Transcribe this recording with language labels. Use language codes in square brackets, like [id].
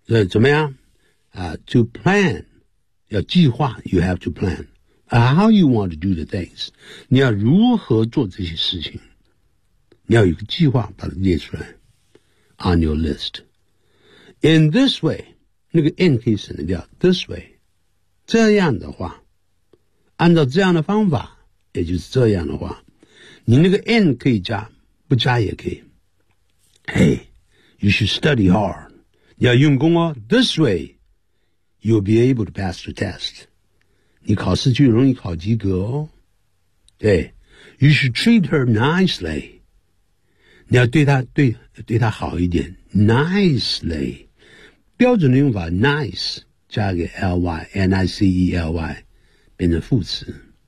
[zh] 怎么样啊 [en] to plan [zh] 要计划 [en] you have to plan how you want to do the things [zh] 你要如何做这些事情你要有个计划把它列出来 [en] on your list in this way [zh] 那个 [en] N [zh] 可以省得掉 [en] this way [zh] 这样的话，按照这样的方法，也就是这样的话，你那个 N 可以加，不加也可以。 [en] Hey, you should study hard. [zh] 你要用功哦。 [en] This way, you'll be able to pass the test. [zh] 你考试就容易考及格哦。 [en] 对。You should treat her nicely. [zh] 你要对她好一点。 Nicely. 标准的用法 nice 加个 ly,nicely, 变成副词。